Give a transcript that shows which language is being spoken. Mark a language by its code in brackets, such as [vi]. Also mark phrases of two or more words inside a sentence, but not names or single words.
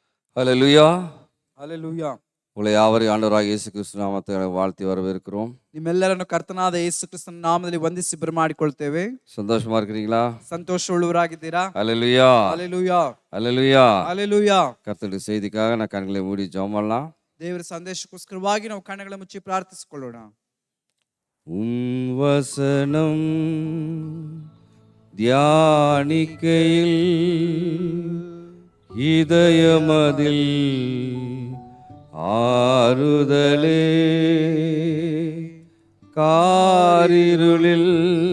[ta] ஹல்லேலூயா. [kn] ಹಲ್ಲೆಲೂಯಾ. [ta] உங்களை யாவரையும் ஆண்டவராக இயேசு கிறிஸ்து நாமத்தை வாழ்த்தி வரவேற்கிறோம். [kn] ನಿಮ್ಮೆಲ್ಲರನ್ನು ಕರ್ತನಾದ ಯೇಸು ಕ್ರಿಸ್ತನ ನಾಮದಲ್ಲಿ ವಂದಿಸಿ ಬರಮಾಡಿಕೊಳ್ತೇವೆ. [ta] சந்தோஷமா இருக்கிறீங்களா? [kn] ಸಂತೋಷವುಳ್ಳವರಾಗಿದ್ದೀರಾ? [ta] ஹல்லேலூயா. [kn] ಹಲ್ಲೆಲೂಯಾ. [ta] ஹல்லேலூயா. [kn] ಹಲ್ಲೆಲೂಯಾ. [ta] கர்த்தருடைய செய்திக்காக நான் கண்களை மூடி ஜெபம் பண்ணலாம். [kn] ದೇವರ ಸಂದೇಶಕ್ಕೋಸ್ಕರವಾಗಿ ನಾವು ಕಣ್ಣುಗಳ ಮುಚ್ಚಿ ಪ್ರಾರ್ಥಿಸಿಕೊಳ್ಳೋಣ. [ta] உம் வசனம் தியானிக்கையில் இதயமதில் ஆறுதலே, காரிருளில்